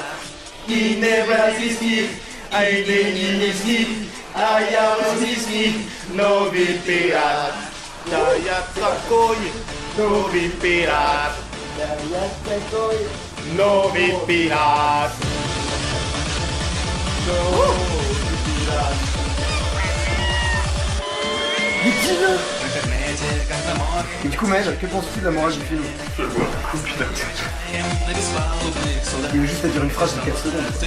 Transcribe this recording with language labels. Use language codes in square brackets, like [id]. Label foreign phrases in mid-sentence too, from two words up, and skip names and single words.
[fr] Inebrasiski, Inekimiski, Ayarosiski, Novi Pirat. Novi Pirat. Novi Pirat. Mais dis-le. Et du coup Maël, que penses-tu de la morale du film? Je le vois. Oh putain. Il y a juste à dire une phrase de 4 secondes.